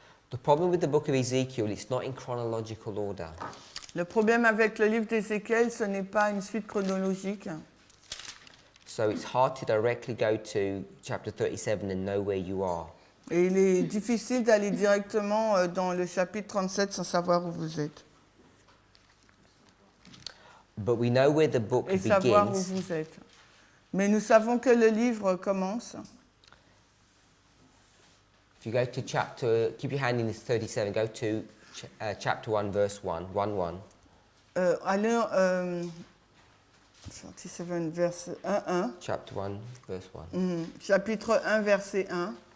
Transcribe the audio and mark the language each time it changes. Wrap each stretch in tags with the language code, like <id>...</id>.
<en>The problem with the book of Ezekiel, it's not in chronological order.</en> <fr>Le problème avec le livre d'Ézéchiel, ce n'est pas une suite chronologique.</fr> <en>So it's hard to directly go to chapter 37 and know where you are.</en> <fr>Et il est difficile d'aller directement dans le chapitre 37 sans savoir où vous êtes.</fr> <en>But we know where the book</en> <fr>Et savoir où</fr> <en>begins.</en> <fr>vous êtes. Mais nous savons que le livre commence.</fr> <en>If you go to chapter, keep your hand in this 37, go to chapter 1, verse 1, 1.</en> <fr>Allons, 37, verset 1.</fr> <en>Chapter 1, verse 1.</en> <fr>Chapitre 1, verset 1.</fr>